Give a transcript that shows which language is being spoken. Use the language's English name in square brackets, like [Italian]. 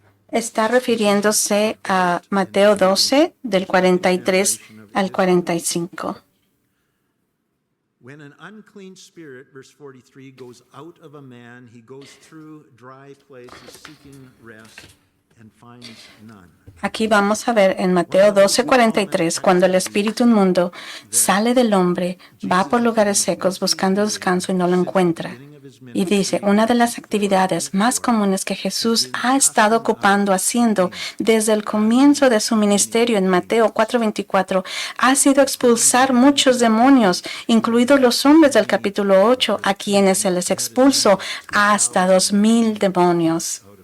[Spanish] Está refiriéndose a Mateo 12, del 43 al 45. [English] When an unclean spirit, verse 43, goes out of a man, he goes through dry places seeking rest and finds none. [Spanish] Aquí vamos a ver en Mateo 12:43, cuando el espíritu inmundo sale del hombre, va por lugares secos buscando descanso y no lo encuentra. Y dice, una de las actividades más comunes que Jesús ha estado ocupando haciendo desde el comienzo de su ministerio en Mateo 4:24 ha sido expulsar muchos demonios, incluidos los hombres del capítulo 8, a quienes se les expulsó hasta 2,000 demonios.